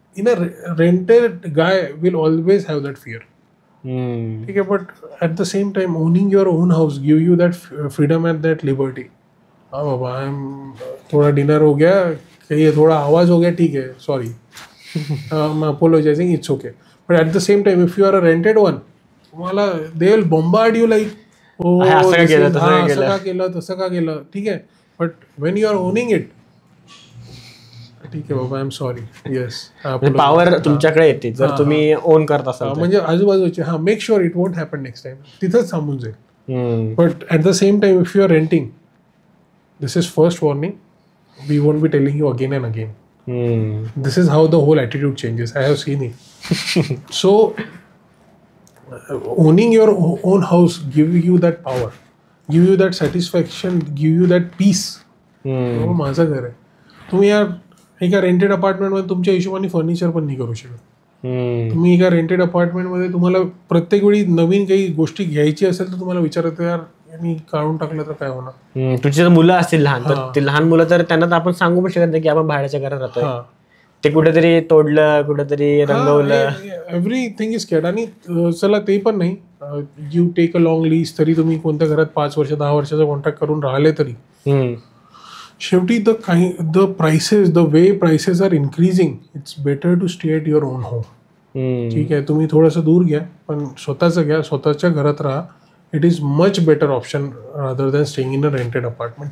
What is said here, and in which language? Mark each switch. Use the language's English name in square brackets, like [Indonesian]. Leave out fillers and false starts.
[English] in a rented guy will always have that fear, [Marathi] ठीक आहे. [English] But at the same time owning your own house give you that freedom and that liberty. [Hindi] हाँ बाबा, I am थोड़ा dinner हो गया, कहीं थोड़ा आवाज हो गया, ठीक है, sorry, [English] I'm apologizing, it's okay. But at the same time, if you are a rented one, [Marathi] तुम्हाला [English] they will bombard you like, [Marathi] असं का केलं, तसं का केलं, ठीक आहे. [English] but when you are owning it, [Marathi] ठीक आहे बाबा, [English] I am sorry, yes, [Marathi] power तुमच्याकडे येते जर तुम्ही ओन करत असाल, म्हणजे आजूबाजूचे, हा, [English] make sure it won't happen next time, [Marathi] तिथंच थांबून जाईल. [English] But at the same time if you are renting, this is first warning, we won't be telling you again and again. This is how the whole attitude changes. I have seen it. So, owning your own house give you that power, give you that satisfaction, give you that peace. [Marathi] माझं घर आहे. तुम्ही या एका rented अपार्टमेंटमध्ये तुमच्या हिशोबाने furniture पण नाही करू शकत. तुम्ही एका रेंटेड अपार्टमेंटमध्ये तुम्हाला प्रत्येक वेळी नवीन काही गोष्टी घ्यायची असेल तर तुम्हाला विचारत, यार मी काढून टाकलं तर काय होणार. तुझी जर मुलं असतील लहान, तर ते लहान मुलं तर त्यांना तर आपण सांगू पण शकत नाही की आपण भाड्याच्या घरात राहतोय, ते कुठेतरी तोडलं, कुठेतरी रंगवलं, [English] Everything is cared. [Marathi] आणि चला ते पण नाही, [English] you take a long lease, [Marathi] तरी तुम्ही कोणत्या घरात 5 वर्ष 10 वर्षाचा कॉन्ट्रॅक्ट करून राहिले तरी शेवटी [English] the prices, the way prices are increasing, it's better to stay at your own home, [Marathi] ठीक आहे. तुम्ही थोडंसं दूर घ्या, पण स्वतःचं घ्या, स्वतःच्या घरात राहा. [English] It is much better option rather than staying in a rented apartment.